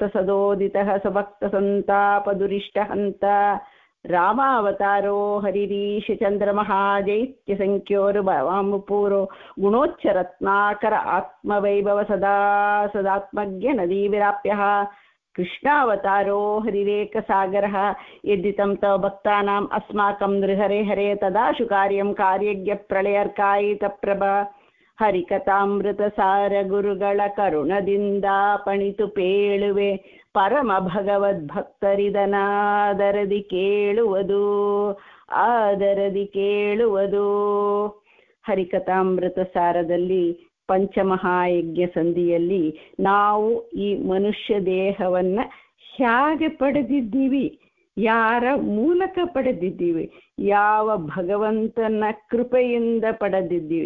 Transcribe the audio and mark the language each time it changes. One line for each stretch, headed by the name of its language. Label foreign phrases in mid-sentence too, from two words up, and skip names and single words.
Sanskrit: ಸದೋದಿತಃ ಸಭಕ್ತ ಸಂತಾಪದುರಿಷ್ಟ ಹಂತ ರಾಮಾವತಾರೋ ಹರಿರೀಶ ಚಂದ್ರಮಃ ಜೈತ್ಯ ಸಂಖ್ಯೋರು ಭವಾಮಪೂರೋ ಗುಣೋಚ್ಚರತ್ನಾಕರ ಆತ್ಮವೈಭವ ಸದಾ ಸದಾತ್ಮಜ್ಞ ನದೀ ವಿರಾಪ್ಯಃ ಕೃಷ್ಣಾವತಾರೋ ಹರಿರೇಕ ಸಾಗರಃ ಯದ್ದಿತಂ ತವ ಭಕ್ತಾನಾಂ ಅಸ್ಮಾಕಂ ನೃಹರೆ ಹರೇ ತದಾಶು ಕಾರ್ಯಂ ಕಾರ್ಯಜ್ಞ ಪ್ರಳಯರ್ಕಾಯಿತ ಪ್ರಭಾ
Kannada: ಹರಿಕಥಾಮೃತ ಸಾರ ಗುರುಗಳ ಕರುಣದಿಂದ ಪಣಿತು ಪೇಳುವೆ ಪರಮ ಭಗವದ್ಭಕ್ತರಿದನಾದರದಿ ಕೇಳುವುದು ಆದರದಿ ಕೇಳುವುದು. ಹರಿಕಥಾಮೃತ ಸಾರದಲ್ಲಿ ಪಂಚಮಹಾಯಜ್ಞ ಸಂಧಿಯಲ್ಲಿ ನಾವು ಈ ಮನುಷ್ಯ ದೇಹವನ್ನ ಹೇಗೆ ಪಡೆದಿದ್ದೀವಿ, ಯಾರ ಮೂಲಕ ಪಡೆದಿದ್ದೀವಿ, ಯಾವ ಭಗವಂತನ ಕೃಪೆಯಿಂದ ಪಡೆದಿದ್ದೀವಿ.